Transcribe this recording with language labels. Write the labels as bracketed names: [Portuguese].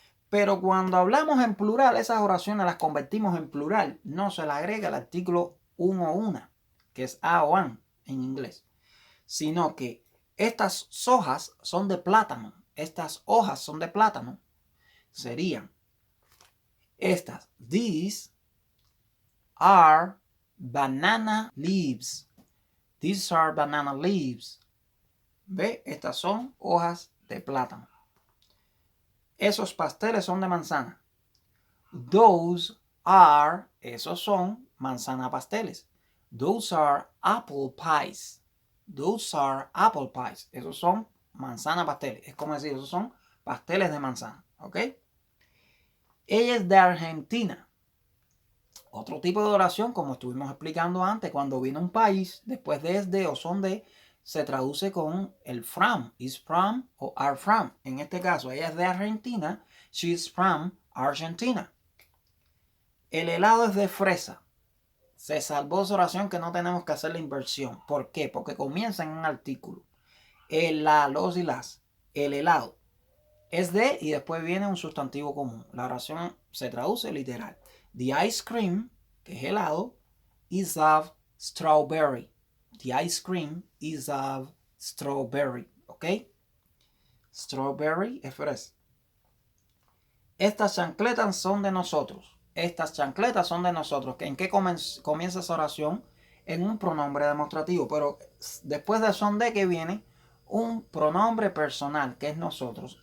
[Spanish] Pero cuando hablamos en plural, esas oraciones las convertimos en plural. No se le agrega el artículo un o una, que es a o an en inglés. Sino que estas hojas son de plátano. Estas hojas son de plátano. Serían estas. [English] These are banana leaves. These are banana leaves. [Spanish] ¿Ve? Estas son hojas de plátano. Esos pasteles son de manzana. [English] Those are, [Spanish] esos son manzana pasteles. [English] Those are apple pies. Those are apple pies. [Spanish] Esos son manzana pasteles. Es como decir, esos son pasteles de manzana. ¿Ok? Ella es de Argentina. Otro tipo de oración, como estuvimos explicando antes, cuando viene un país, después de es de o son de, se traduce con el from, is from o are from. En este caso, ella es de Argentina, [English] she is from Argentina. [Spanish] El helado es de fresa. Se salvó su oración que no tenemos que hacer la inversión. ¿Por qué? Porque comienza en un artículo. Los y las. El helado es de y después viene un sustantivo común. La oración se traduce literal. [English] The ice cream, [Spanish] que es helado, [English] is of strawberry. The ice cream is of strawberry. [Spanish] ¿Ok? Strawberry es fresa. Estas chancletas son de nosotros. Estas chancletas son de nosotros. ¿En qué comienza esa oración? En un pronombre demostrativo. Pero después de son de que viene un pronombre personal, que es nosotros.